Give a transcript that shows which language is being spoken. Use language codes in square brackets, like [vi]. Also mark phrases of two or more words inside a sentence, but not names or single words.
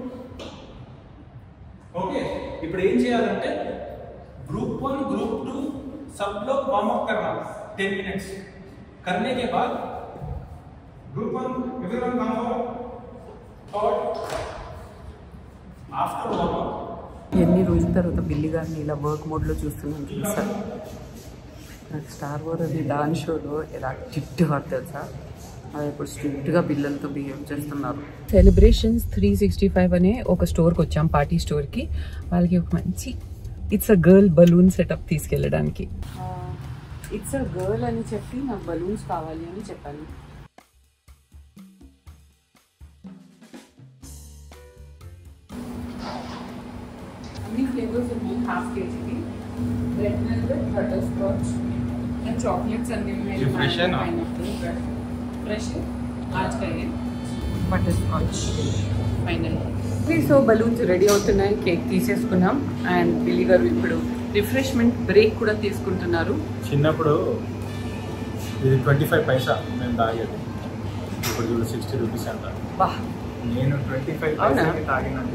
[hi] Okay, [te] ఇప్పుడు ఏం చేయాలంటే [en] group 1 group 2 [hi] सब लोग [en] warm up [hi] करना 10 minutes. करने के बाद [en] group 1 everyone come forward. After warm up [te] ఎన్ని రోజుల తర్వాత బిల్లి గారిని ఇలా [en] work modeలో [te] చూస్తున్నాను తెలుసా. నాకు స్టార్ వార్ అది [en] dance showలో [te] ఎలా తిట్టేవారు తెలుసా, అది ఇప్పుడు స్ట్రిక్ట్గా పిల్లలతో బిహేవ్ చేస్తున్నారు. సెలబ్రేషన్స్ 365 అనే ఒక స్టోర్కి వచ్చాం, [en] party storeకి. [te] వాళ్ళకి ఒక మంచి [en] it's a girl balloon setup [te] తీసుకెళ్ళడానికి. [en] it's a girl [te] అని చెప్పి నాకు బలూన్స్ కావాలి అని చెప్పాను. అన్ని ఫ్లేవర్స్ ఉన్నాయి, ½ kg [en] red velvet, butterscotch and chocolates [te] అన్ని ఉన్నాయి. [hi] ఫ్రెష్ है ना? फ्रेश है आज का ये [en] butter scotch [hi] फाइनल. [te] సో బలూన్స్ రెడీ అవుతున్నాయి, కేక్ తీసేసుకున్నాం. అండ్ బిల్లి గారు ఇప్పుడు [en] refreshment break [te] కూడా తీసుకుంటున్నారు. చిన్నప్పుడు ఇది 25 పైసా నేను తాగేది, ఇప్పుడు చూడు 60 రూపీస్ అంట. నేను 25 పైసలకి తాగినండి.